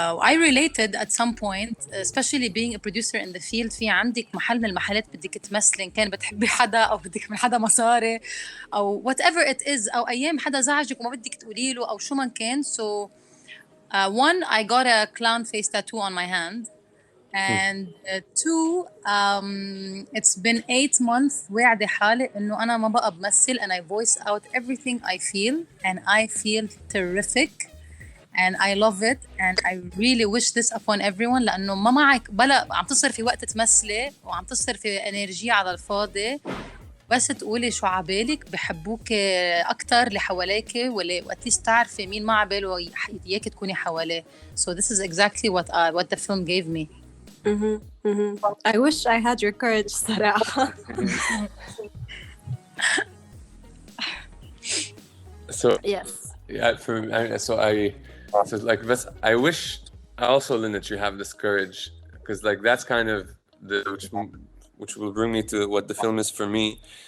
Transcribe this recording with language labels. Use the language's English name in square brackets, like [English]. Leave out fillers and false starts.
[English] I related at some point, especially being a producer in the field. [Arabic] في عندك محل من المحلات بدك تمثلين, كان بتحبي حدا او بدك من حدا مصاري او [English] whatever it is, [Arabic] او ايام حدا زعجك وما بدك تقولي له او شو ما كان. [English] So one, I got a clown face tattoo on my hand. And two, it's been 8 months [Arabic] واعدة حالي إنه أنا ما بقى بمثل, [English] and I voice out everything I feel, and I feel terrific, and I love it, and I really wish this upon everyone. [Arabic] لأنه ما معك بلا عم تصرفي وقت تمثلي وعم تصرفي إنرجية على الفاضي, بس تقولي شو عبالك, بحبوك أكتر اللي حواليك, وأتليست تعرفي مين ما عباله إياك تكوني حواليه. [English] So this is exactly what the film gave me. I wish I had your courage, صراحة. So yes. Yeah, so like this, I wish also, Lynn, that you have this courage, because like that's kind of which will bring me to what the film is for me.